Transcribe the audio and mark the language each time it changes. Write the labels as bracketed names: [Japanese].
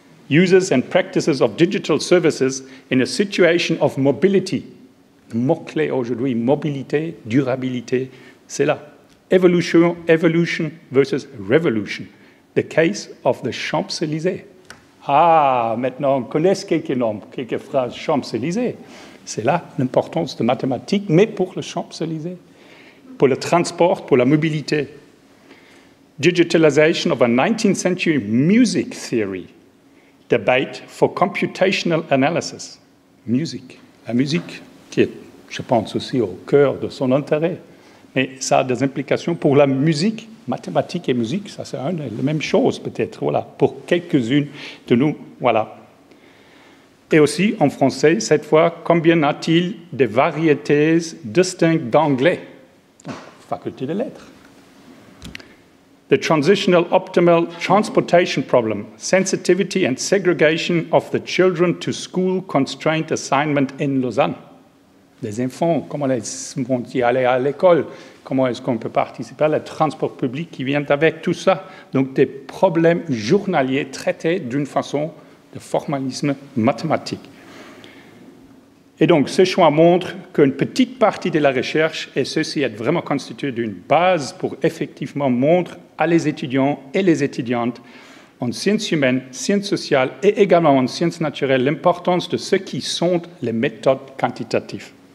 [English] Uses and practices of digital services in a situation of mobility. [French] Le mot-clé aujourd'hui, mobilité, durabilité, c'est là. [English] Evolution versus revolution. The case of the Champs-Élysées. [French] Ah, maintenant, on connaît quelques noms, quelques phrases. Champs-Élysées. C'est là l'importance de mathématiques, mais pour le Champs-Élysées, pour le transport, pour la mobilité. [English] Digitalization of a 19th century music theory. Debate for computational analysis. Musique. [French] La musique qui est, je pense, aussi au cœur de son intérêt. Mais ça a des implications pour la musique. Mathématiques et musique, ça c'est la même chose peut-être, voilà, pour quelques-unes de nous, voilà. Et aussi, en français, cette fois, combien a-t-il de variétés distinctes d'anglais? Faculté de lettres. [English] The transitional optimal transportation problem, sensitivity and segregation of the children to school constraint assignment in Lausanne. [French] Les enfants, comment vont-ils aller à l'école? Comment est-ce qu'on peut participer à le transport public qui vient avec tout ça? Donc, des problèmes journaliers traités d'une façon de formalisme mathématique. Et donc, ce choix montre qu'une petite partie de la recherche, et ceci est vraiment constitué d'une base pour effectivement montrer à les étudiants et les étudiantes en sciences humaines, sciences sociales et également en sciences naturelles l'importance de ce qui sont les méthodes quantitatives.